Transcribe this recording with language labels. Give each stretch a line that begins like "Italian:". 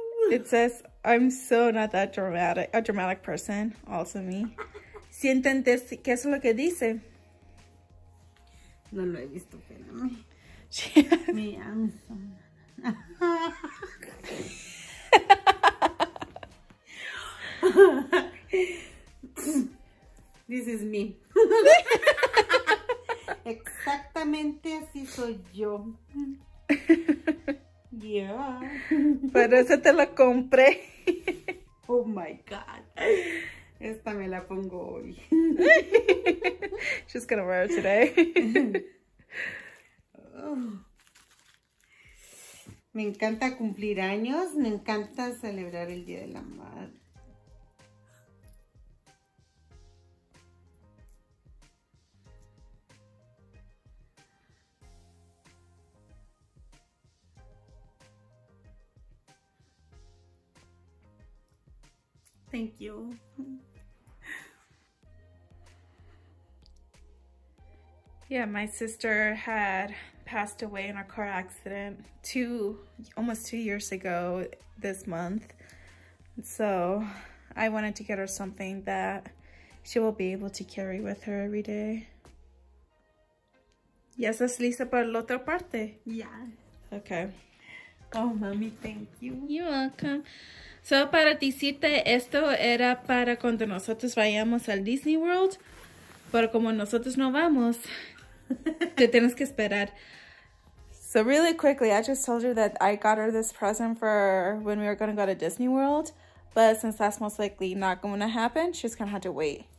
English: It says, I'm so not that dramatic, a dramatic person. Also me.
Spanish: ¿Sí entendés qué es lo que dice? No lo he visto, espérame. Me Amazon.
English: This is me.
Spanish: Exactamente así soy yo.
English: Yeah.
Spanish: Pero eso te lo compré.
English: Oh my God.
Spanish: Esta me la pongo hoy.
English: She's gonna wear it today. Oh.
Spanish: Me encanta cumplir años. Me encanta celebrar el Día de la Madre.
English: Thank you. Yeah, my sister had passed away in a car accident almost 2 years ago this month. So I wanted to get her something that she will be able to carry with her every day.
Spanish: ¿Ya estás lista para la otra parte?
English: Yeah. Okay. Oh, mommy, thank you. You're welcome. So,
Spanish: para decirte, esto era para cuando nosotros vayamos al Disney World. Pero como nosotros no vamos, te tienes que esperar.
English: So really quickly, I just told her that I got her this present for when we were going to go to Disney World. But since that's most likely not going to happen, she's going to have to wait.